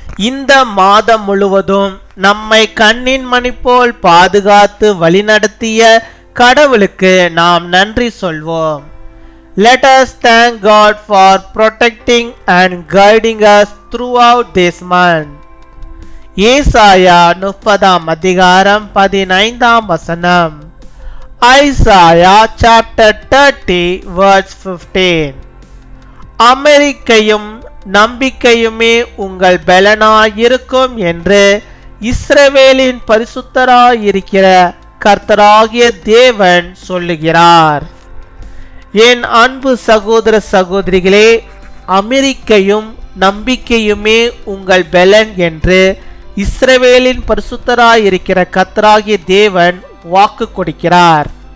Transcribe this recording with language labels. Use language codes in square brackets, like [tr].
[ta] இந்த மாதம் முழுவதும் நம்மை கண்ணின் மணி போல் பாதுகாத்து வழிநடத்திய கடவுளுக்கு நாம் நன்றி சொல்வோம். [en] Let us thank God for protecting and guiding us throughout this month. [ta] ஏசாயா 30 அதிகாரம் 15 வசனம். [en] Isaiah chapter 30 verse 15. [ta] அமெரிக்கையும் நம்பிக்கையுமே உங்கள் பலனாயிருக்கும் என்று இஸ்ரவேலின் பரிசுத்தராயிருக்கிற கர்த்தராகிய தேவன் சொல்லுகிறார். என் அன்பு சகோதர சகோதரிகளே, அமெரிக்கையும் நம்பிக்கையுமே உங்கள் பலன் என்று இஸ்ரவேலின் பரிசுத்தராயிருக்கிற கர்த்தராகிய தேவன் வாக்கு கொடுக்கிறார்.